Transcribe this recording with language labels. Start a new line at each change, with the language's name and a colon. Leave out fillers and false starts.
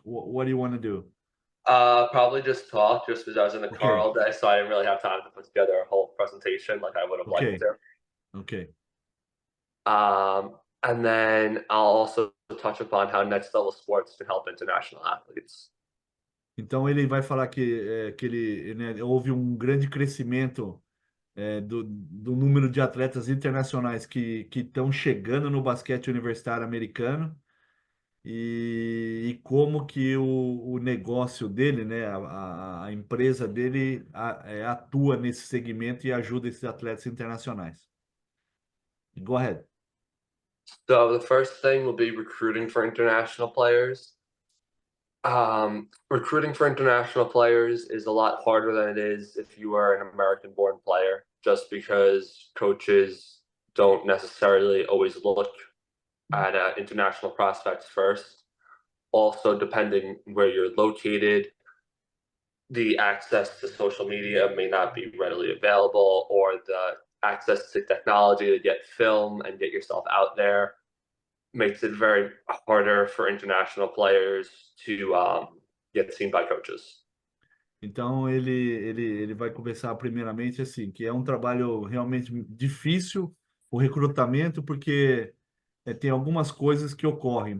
English: What do you want to do? Probably just talk, just because I was in the car Okay, all day, so I didn't really have time to put together a whole presentation like I would have liked okay, to. okay. And then I'll also touch upon how next level sports can help international athletes.
Portuguese: Então ele vai falar que ele, né, houve um grande crescimento do número de atletas internacionais que estão chegando no basquete universitário americano e como que o negócio dele, né, a empresa dele atua nesse segmento e ajuda esses atletas internacionais.
English: Go ahead. So the first thing will be recruiting for international players. Recruiting for international players is a lot harder than it is if you are an American born player, just because coaches don't necessarily always look at international prospects first. Also, depending where you're located, the access to social media may not be readily available, or the access to technology to get film and get yourself out there makes it very harder for international players to get seen by coaches.
Portuguese: Então ele vai começar primeiramente assim, que é um trabalho realmente difícil o recrutamento, porque tem algumas coisas que ocorrem.